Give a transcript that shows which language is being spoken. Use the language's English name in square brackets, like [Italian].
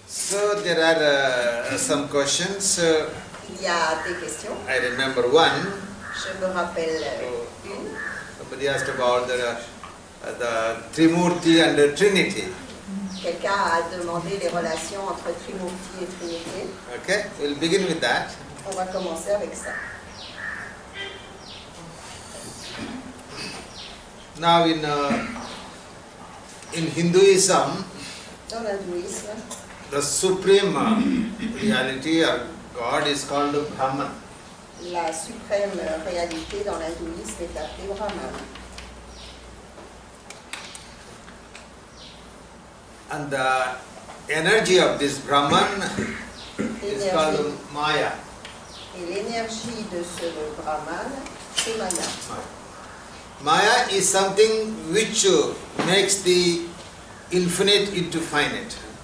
[English] So there are some questions. [French] Il y a des questions. [English] I remember one. [French] Je me rappelle une. [English] Somebody asked about the Trimurti and the Trinity. [French] Quelqu'un a demandé les relations entre Trimurti et Trinité. [English] Okay, we'll begin with that. [French] On va commencer avec ça. [English] Now in Hinduism, [French] Dans l'hindouisme, [English] the supreme reality or God is called Brahman. [French] la suprême réalité dans l'hindouisme est appelée Brahman. [English] And the energy of this Brahman is called Maya. [French] Et l'énergie de ce Brahman, c'est Maya. [English] Maya is something which makes the infinite into finite.